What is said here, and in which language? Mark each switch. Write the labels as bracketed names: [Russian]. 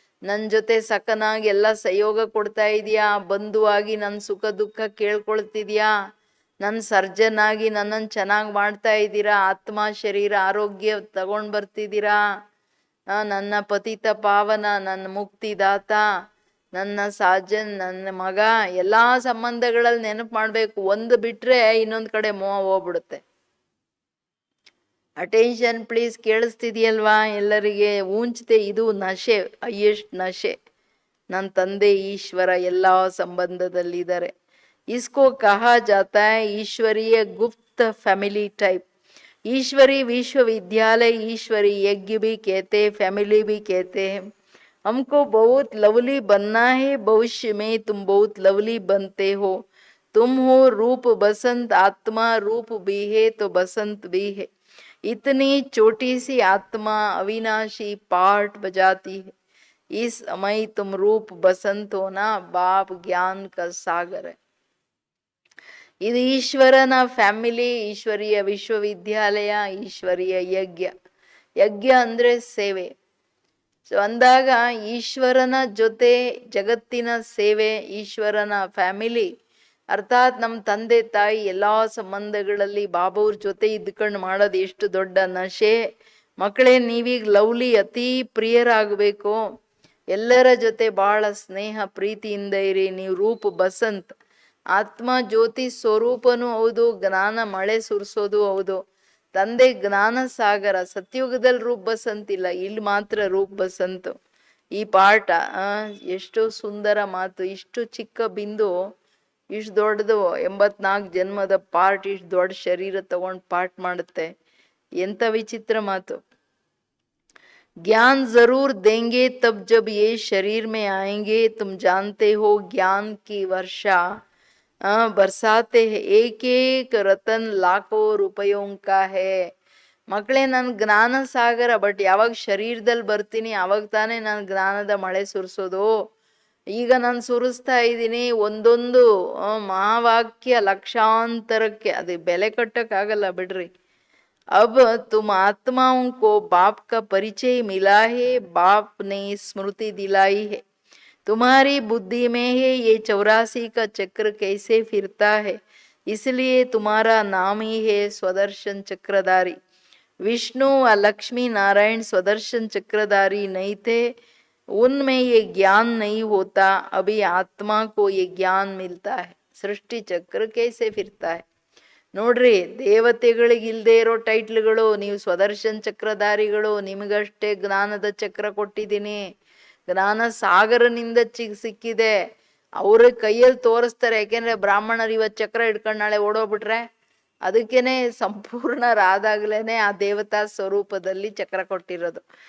[Kannada] ನನ್ನ ಜೊತೆ ಸಖನಾಗಿ ಎಲ್ಲ ಸಹಯೋಗ ಕೊಡ್ತಾ ಇದೀಯಾ, ಬಂಧುವಾಗಿ ನನ್ನ ಸುಖ ದುಃಖ ಕೇಳ್ಕೊಳ್ತಿದ್ಯಾ, ನನ್ನ ಸರ್ಜನ್ ಆಗಿ ನನ್ನನ್ನು ಚೆನ್ನಾಗಿ ಮಾಡ್ತಾ ಇದ್ದೀರಾ, ಆತ್ಮ ಶರೀರ ಆರೋಗ್ಯ ತಗೊಂಡ್ ಬರ್ತಿದ್ದೀರಾ, ನನ್ನ ಪತಿತ ಪಾವನ, ನನ್ನ ಮುಕ್ತಿದಾತ, ನನ್ನ ಸಾಜನ್, ನನ್ನ ಮಗ, ಎಲ್ಲಾ ಸಂಬಂಧಗಳಲ್ಲಿ ನೆನಪು ಮಾಡ್ಬೇಕು. ಒಂದು ಬಿಟ್ರೆ ಇನ್ನೊಂದ್ ಕಡೆ ಮೋಹ ಹೋಗ್ಬಿಡುತ್ತೆ. ಅಟೆನ್ಷನ್ ಪ್ಲೀಸ್, ಕೇಳಿಸ್ತಿದ್ಯಲ್ವಾ ಎಲ್ಲರಿಗೆ? ಊಂಚ್ತೆ, ಇದು ನಶೆ, ಹೈಯೆಸ್ಟ್ ನಶೆ. ನನ್ನ ತಂದೆ ಈಶ್ವರ ಎಲ್ಲಾ ಸಂಬಂಧದಲ್ಲಿದ್ದಾರೆ. [Hindi] इसको कहा जाता है ईश्वरीय गुप्त फैमिली टाइप. ईश्वरी विश्वविद्यालय, ईश्वरी यज्ञ भी कहते, फैमिली भी कहते हैं. हमको बहुत लवली बनना है, भविष्य में तुम बहुत लवली बनते हो. तुम हो रूप बसंत, आत्मा रूप भी है तो बसंत भी है. इतनी छोटी सी आत्मा अविनाशी पार्ट बजाती है. इस समय तुम रूप बसंत हो ना, बाप ज्ञान का सागर है. [Kannada] ಇದು ಈಶ್ವರನ ಫ್ಯಾಮಿಲಿ, ಈಶ್ವರೀಯ ವಿಶ್ವವಿದ್ಯಾಲಯ, ಈಶ್ವರೀಯ ಯಜ್ಞ. ಯಜ್ಞ ಅಂದ್ರೆ ಸೇವೆ. ಸೊ ಅಂದಾಗ ಈಶ್ವರನ ಜೊತೆ ಜಗತ್ತಿನ ಸೇವೆ, ಈಶ್ವರನ ಫ್ಯಾಮಿಲಿ ಅರ್ಥಾತ್ ನಮ್ಮ ತಂದೆ ತಾಯಿ ಎಲ್ಲಾ ಸಂಬಂಧಗಳಲ್ಲಿ ಬಾಬವ್ರ ಜೊತೆ ಇದ್ಕೊಂಡು ಮಾಡೋದು ಎಷ್ಟು ದೊಡ್ಡ ನಶೆ. ಮಕ್ಕಳೇ, ನೀವೀಗ ಲವ್ಲಿ, ಅತಿ ಪ್ರಿಯರಾಗಬೇಕು, ಎಲ್ಲರ ಜೊತೆ ಬಹಳ ಸ್ನೇಹ ಪ್ರೀತಿಯಿಂದ ಇರಿ. ನೀವು ರೂಪ್ ಬಸಂತ್, ಆತ್ಮ ಜ್ಯೋತಿ ಸ್ವರೂಪನೂ ಹೌದು, ಜ್ಞಾನ ಮಳೆ ಸುರಿಸೋದು ಹೌದು. ತಂದೆ ಜ್ಞಾನ ಸಾಗರ. ಸತ್ಯುಗದಲ್ಲಿ ರೂಪ್ ಬಸಂತಿಲ್ಲ, ಇಲ್ಲಿ ಮಾತ್ರ ರೂಪ್ ಬಸಂತು. ಈ ಪಾಠ ಎಷ್ಟು ಸುಂದರ ಮಾತು. ಇಷ್ಟು ಚಿಕ್ಕ ಬಿಂದು ಇಷ್ಟು ದೊಡ್ಡದು 84 ಜನ್ಮದ ಪಾರ್ಟ್, ಇಷ್ಟು ದೊಡ್ಡ ಶರೀರ ತಗೊಂಡು ಪಾಠ ಮಾಡುತ್ತೆ. ಎಂತ ವಿಚಿತ್ರ ಮಾತು. [Hindi] ज्ञान जरूर देंगे तब जब ये शरीर में आएंगे, तुम जानते हो ज्ञान की वर्षा बरसाते हैं, एक एक रतन लाखों रुपयों का है. [Kannada] ಮಕ್ಕಳೇ, ನಾನು ಜ್ಞಾನ ಸಾಗರ, ಬಟ್ ಯಾವಾಗ ಶರೀರದಲ್ಲಿ ಬರ್ತೀನಿ ಅವಾಗ ತಾನೇ ನಾನು ಜ್ಞಾನದ ಮಳೆ ಸುರಿಸೋದು. ಈಗ ನಾನು ಸುರಿಸ್ತಾ ಇದ್ದೀನಿ ಒಂದೊಂದು ಮಹಾವಾಕ್ಯ ಲಕ್ಷಾಂತರಕ್ಕೆ, ಅದು ಬೆಲೆ ಕಟ್ಟಕ್ಕಾಗಲ್ಲ ಬಿಡ್ರಿ. [Hindi] अब तुम आत्माओं को बाप का परिचय मिला है, बाप ने स्मृति दिलाई है. तुम्हारी बुद्धि में है ये 84 का चक्र कैसे फिरता है, इसलिए तुम्हारा नाम ही है स्वदर्शन चक्रधारी. विष्णु व लक्ष्मी नारायण स्वदर्शन चक्रधारी नहीं थे, उनमें ये ज्ञान नहीं होता. अभी आत्मा को ये ज्ञान मिलता है. सृष्टि चक्र कैसे फिरता है. [Kannada] ನೋಡ್ರಿ, ದೇವತೆಗಳಿಗೆ ಇಲ್ಲದೆ ಇರೋ ಟೈಟ್ಲ್ಗಳು. ನೀವು ಸ್ವದರ್ಶನ್ ಚಕ್ರಧಾರಿಗಳು, ನಿಮಗಷ್ಟೇ ಜ್ಞಾನದ ಚಕ್ರ ಕೊಟ್ಟಿದ್ದೀನಿ. ಜ್ಞಾನ ಸಾಗರನಿಂದ ಸಿಕ್ಕಿದೆ. ಅವ್ರ ಕೈಯಲ್ಲಿ ತೋರಿಸ್ತಾರೆ. ಯಾಕೆಂದ್ರೆ ಬ್ರಾಹ್ಮಣರು ಇವತ್ತು ಚಕ್ರ ಹಿಡ್ಕೊಂಡು ನಾಳೆ ಓಡೋಗ್ಬಿಟ್ರೆ, ಅದಕ್ಕೇನೆ ಸಂಪೂರ್ಣರಾದಾಗ್ಲೇನೆ ಆ ದೇವತಾ ಸ್ವರೂಪದಲ್ಲಿ ಚಕ್ರ ಕೊಟ್ಟಿರೋದು.